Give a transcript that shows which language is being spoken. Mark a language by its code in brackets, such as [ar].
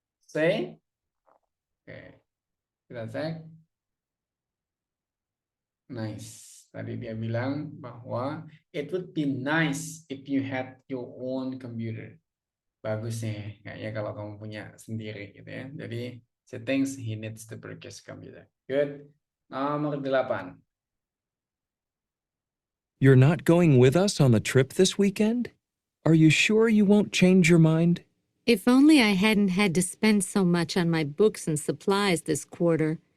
[id] C. Oke, kita cek. [en] Nice. [id] Tadi dia bilang bahwa [en] it would be nice if you had your own computer. [id] Bagus nih, kayaknya kalau kamu punya sendiri gitu ya. [en] Jadi, she thinks he needs to purchase computer. [id] Good. Nomor 8. [en] You're not going with us on the trip this weekend? Are you sure you won't change your mind? If only I hadn't had to spend so much on my books and supplies this quarter.